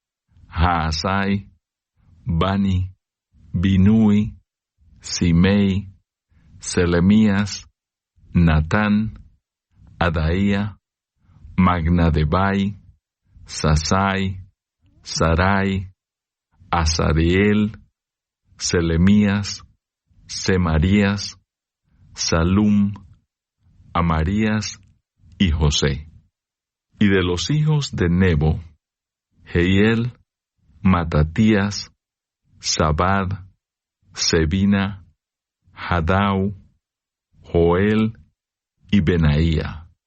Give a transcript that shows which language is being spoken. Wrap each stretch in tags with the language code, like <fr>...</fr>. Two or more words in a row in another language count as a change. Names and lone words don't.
<es>Haasai, Bani, Binui, Simei, Selemías, Natán, Adaía, Magnadebai, Sasai, Sarai, Asariel, Selemías, Semarías, Salum, Amarías y José. Y de los hijos de Nebo, Jehiel, Matatías, Zabad, Sebina, Hadau, Joel y Benaía.</es>